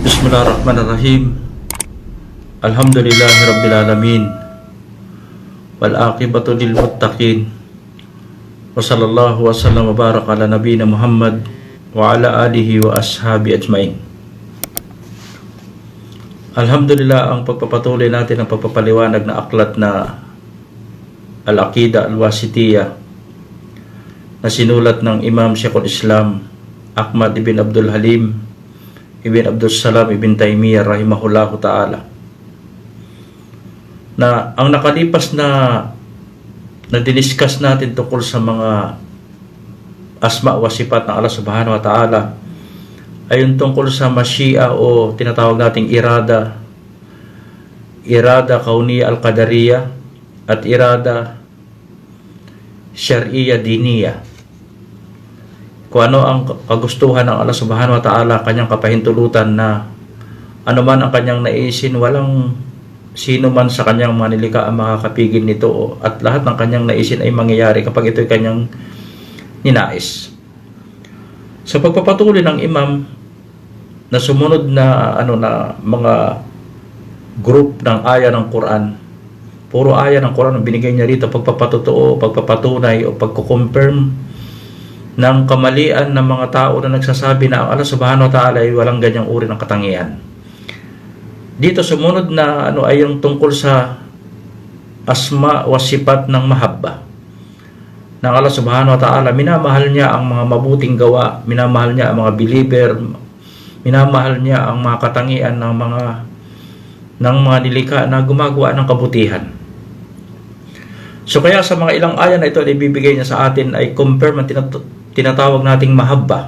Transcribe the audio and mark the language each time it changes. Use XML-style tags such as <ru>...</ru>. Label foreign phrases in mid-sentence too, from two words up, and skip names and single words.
<ar>بسم الله الرحمن الرحيم. الحمد لله رب العالمين. والعاقبة للمتقين. وصلى الله وسلم وبارك على نبينا محمد وعلى آله وأصحابه أجمعين. Alhamdulillah,</ar> <tl>ang pagpapatuloy natin ang pagpapaliwanag na aklat na Al-Aqidah Al-Wasitiyah na sinulat ng Imam Sheikhul Islam Ahmad ibn Abdul Halim ibn Abdul Salam ibn Taymiyyah</tl> <ar>رحمه الله تعالى,</ar> <tl>na ang nakalipas na diniscuss natin tungkol sa mga</tl> <ar>أسماء وصفات</ar> <tl>ng Allah</tl> <ar>سبحانه وتعالى</ar> <tl>ay yung tungkol sa mashi'a o tinatawag nating</tl> <ar>إرادة كونية القدرية</ar> <tl>at</tl> <ar>إرادة شرعية دينية.</ar> <tl>Kung ano ang kagustuhan ng Allah</tl> <ar>سبحانه وتعالى,</ar> <tl>kanyang kapahintulutan na ano man ang kanyang naisin, walang sino man sa kanyang mga nilikha ang makakapigil nito, at lahat ng kanyang naisin ay mangyayari kapag ito'y kanyang ninais. Sa pagpapatuloy ng imam na sumunod na mga group ng aya ng Quran, puro aya ng Quran ang binigay niya rito, pagpapatotoo, pagpapatunay o pagko-confirm ng kamalian ng mga tao na nagsasabi na ang Allah</tl> <ar>سبحانه وتعالى</ar> <tl>ay walang ganyang uri ng katangian. Dito sumunod na ay yung tungkol sa</tl> <ar>أسماء وصفات</ar> <tl>ng mahabba ng Allah</tl> <ar>سبحانه وتعالى.</ar> <tl>Minamahal niya ang mga mabuting gawa, minamahal niya ang mga believer, minamahal niya ang mga katangian ng mga nilikha na gumagawa ng kabutihan. So kaya sa mga ilang aya na ito na ibibigay niya sa atin ay confirm ang tinatawag nating mahabba.</tl>